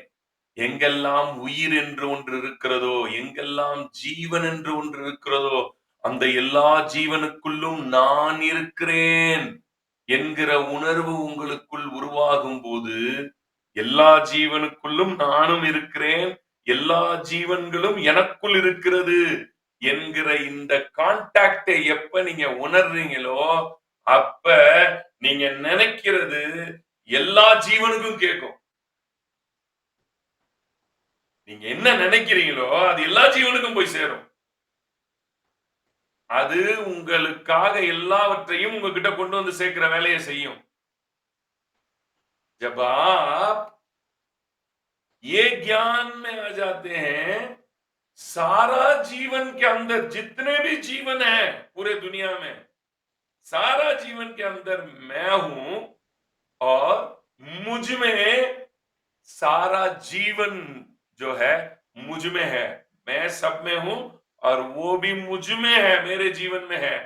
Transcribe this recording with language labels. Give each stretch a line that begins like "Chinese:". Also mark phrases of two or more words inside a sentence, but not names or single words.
Tamil: எங்கெல்லாம் உயிர் என்று ஒன்று இருக்கிறதோ, எங்கெல்லாம் ஜீவன் என்று ஒன்று இருக்கிறதோ, அந்த எல்லா ஜீவனுக்குள்ளும் நான் இருக்கிறேன் என்கிற உணர்வு உங்களுக்குள் உருவாகும் போது, எல்லா ஜீவனுக்குள்ளும் நானும் இருக்கிறேன், எல்லா ஜீவன்களும் எனக்குள் இருக்கிறது என்கிற இந்த கான்டாக்டை எப்ப நீங்க உணர்றீங்களோ, அப்ப நீங்க நினைக்கிறது எல்லா ஜீவனுக்கும் கேட்கும். நீங்க என்ன நினைக்கிறீங்களோ அது எல்லா ஜீவனுக்கும் போய் சேரும். அது உங்களுக்காக எல்லாவற்றையும் உங்ககிட்ட கொண்டு வந்து சேர்க்கிற வேலையை செய்யும்.
Hindi: जब आप ये ज्ञान में आ जाते हैं, सारा जीवन के अंदर जितने भी जीवन है पूरे दुनिया में, सारा जीवन के अंदर मैं हूं और मुझ में सारा जीवन जो है मुझ में है, मैं सब में हूं और वो भी मुझ में है, मेरे जीवन में है।